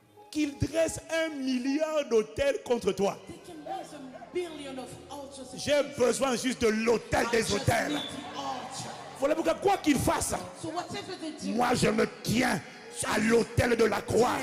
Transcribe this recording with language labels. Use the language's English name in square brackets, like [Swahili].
[French] qu'ils dressent 1 milliard d'autels contre toi. [English] They can raise a billion of altars. [French] J'ai besoin juste de l'autel [English] I [French] des [English] just [French] autels. [English] need the altar. [French] Voilà pourquoi, quoi qu'ils fassent, [English] So whatever they do, [French] moi je me tiens à l'autel de la croix.